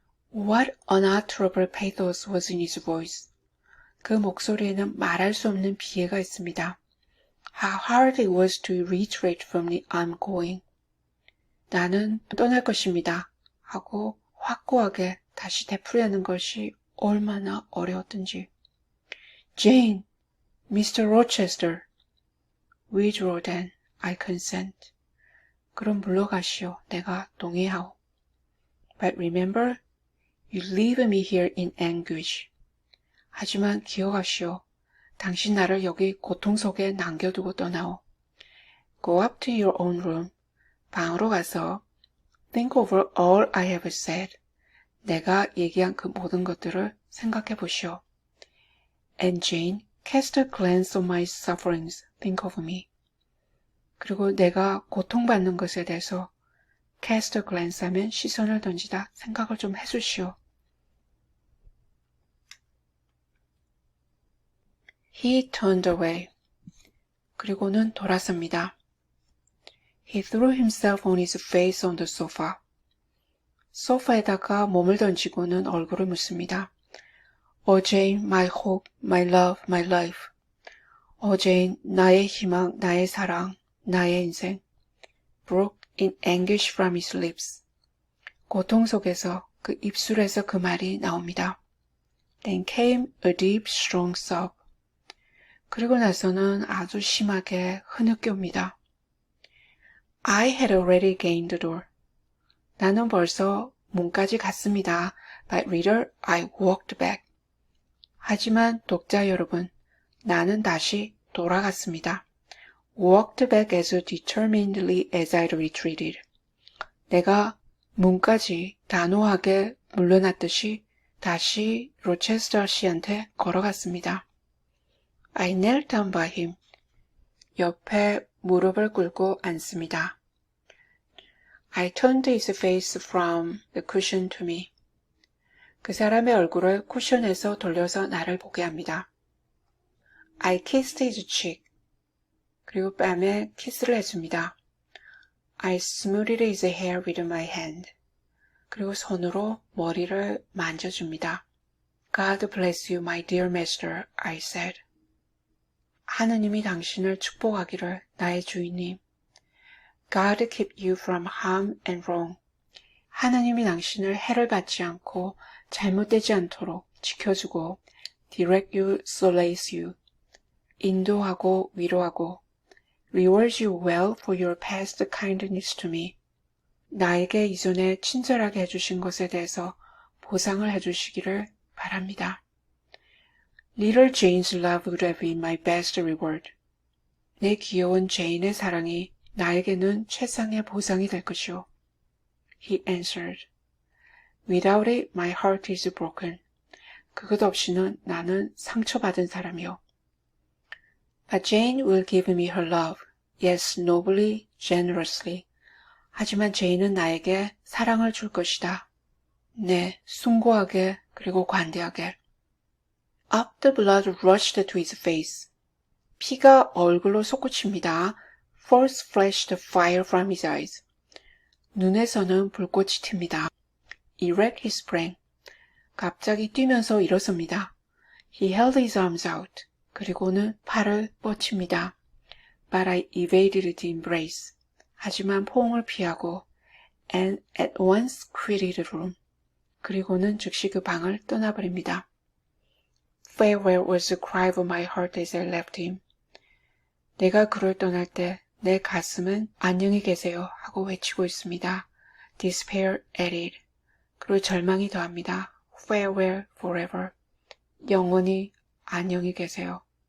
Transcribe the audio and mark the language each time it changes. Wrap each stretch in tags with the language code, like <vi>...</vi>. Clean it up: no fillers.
<en>What unutterable pathos was in his voice.</en> <ko>그 목소리에는 말할 수 없는 비애가 있습니다.</ko> <en>How hard it was to reiterate firmly, I'm going.</en> <ko>나는 떠날 것입니다. 하고 확고하게 다시 되풀이하는 것이 얼마나 어려웠던지.</ko> <en>Jane, Mr. Rochester. Withdraw then, I consent.</en> <ko>그럼 물러가시오. 내가 동의하오.</ko> <en>But remember, you leave me here in anguish.</en> <ko>하지만 기억하시오. 당신 나를 여기 고통 속에 남겨두고 떠나오.</ko> <en>Go up to your own room.</en> <ko>방으로 가서</ko> <en>think over all I have said.</en> <ko>내가 얘기한 그 모든 것들을 생각해 보시오.</ko> <en>And Jane, cast a glance on my sufferings. Think of me.</en> <ko>그리고 내가 고통받는 것에 대해서</ko> <en>cast a glance</en> <ko>하면 시선을 던지다 생각을 좀 해주시오.</ko> <en>He turned away.</en> <ko>그리고는 돌아섭니다.</ko> <en>He threw himself on his face on the sofa.</en> <ko>소파에다가 몸을 던지고는 얼굴을 묻습니다.</ko> <en>Oh Jane, my hope, my love, my life.</en> <ko>Oh Jane, 나의 희망, 나의 사랑, 나의 인생.</ko> <en>Broke in anguish from his lips.</en> <ko>고통 속에서 그 입술에서 그 말이 나옵니다.</ko> <en>Then came a deep, strong sob.</en> <ko>그리고 나서는 아주 심하게 흐느껴 옵니다.</ko> <en>I had already gained the door.</en> <ko>나는 벌써 문까지 갔습니다.</ko> <en>But reader, I walked back.</en> <ko>하지만 독자 여러분, 나는 다시 돌아갔습니다.</ko> <en>Walked back as determinedly as I retreated.</en> <ko>내가 문까지 단호하게 물러났듯이 다시 로체스터 씨한테 걸어갔습니다.</ko> <en>I knelt down by him.</en> <ko>옆에 무릎을 꿇고 앉습니다.</ko> <en>I turned his face from the cushion to me.</en> <ko>그 사람의 얼굴을 쿠션에서 돌려서 나를 보게 합니다.</ko> <en>I kissed his cheek.</en> <ko>그리고 뺨에 키스를 해줍니다.</ko> <en>I smoothed his hair with my hand.</en> <ko>그리고 손으로 머리를 만져줍니다.</ko> <en>God bless you, my dear master, I said.</en> <ko>하느님이 당신을 축복하기를, 나의 주인님.</ko> <en>God keep you from harm and wrong.</en> <ko>하느님이 당신을 해를 받지 않고 잘못되지 않도록 지켜주고</ko> <en>direct you, solace you.</en> <ko>인도하고 위로하고</ko> <en>reward you well for your past kindness to me.</en> <ko>나에게 이전에 친절하게 해주신 것에 대해서 보상을 해주시기를 바랍니다.</ko> <en>Little Jane's love would have been my best reward.</en> <ko>내 귀여운 제인의 사랑이 나에게는 최상의 보상이 될 것이오.</ko> <en>He answered. Without it, my heart is broken.</en> <ko>그것 없이는 나는 상처받은 사람이오.</ko> <en>But Jane will give me her love. Yes, nobly, generously.</en> <ko>하지만 제인은 나에게 사랑을 줄 것이다. 네, 숭고하게 그리고 관대하게.</ko> <en>Up the blood rushed to his face.</en> <ko>피가 얼굴로 솟구칩니다.</ko> <en>First flashed fire from his eyes.</en> <ko>눈에서는 불꽃이 튑니다.</ko> <en>Erect he sprang.</en> <ko>갑자기 뛰면서 일어섭니다.</ko> <en>He held his arms out.</en> <ko>그리고는 팔을 뻗칩니다.</ko> <en>But I evaded the embrace.</en> <ko>하지만 포옹을 피하고</ko> <en>and at once quitted the room.</en> <ko>그리고는 즉시 그 방을 떠나버립니다.</ko> <en>Farewell was the cry of my heart as I left him.</en> <ko>내가 그를 떠날 때 내 가슴은 안녕히 계세요 하고 외치고 있습니다.</ko> <en>Despair added.</en> <ko>그리고 절망이 더합니다.</ko> <en>Farewell forever.</en> <ko>영원히 안녕히 계세요.</ko>